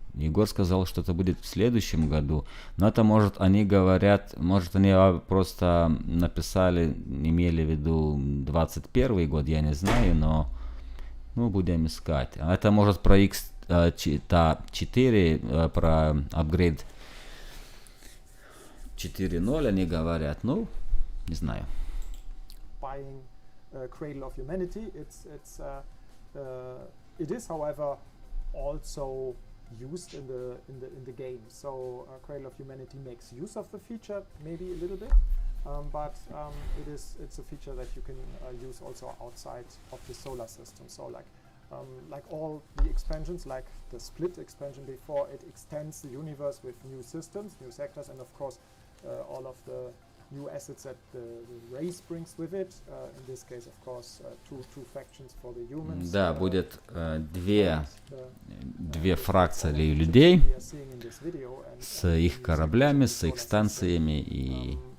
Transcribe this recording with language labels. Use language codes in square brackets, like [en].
[ru] Егор сказал, что это будет в следующем году. Но это может, они говорят, может они просто написали, имели в виду 21 год, я не знаю, но будем искать. Это может про X4, про апгрейд 4.0 они говорят, не знаю. [en] Buying Cradle of Humanity, it is, however, also used in the game. So Cradle of Humanity makes use of the feature, maybe a little bit, but it's a feature that you can use also outside of the solar system. So like all the expansions, like the Split expansion before, it extends the universe with new systems, new sectors, and of course all of the new assets that the race brings with it. In this case, of course, two factions for the humans. [ru] Да, будет две фракции людей с их кораблями, с их станциями и...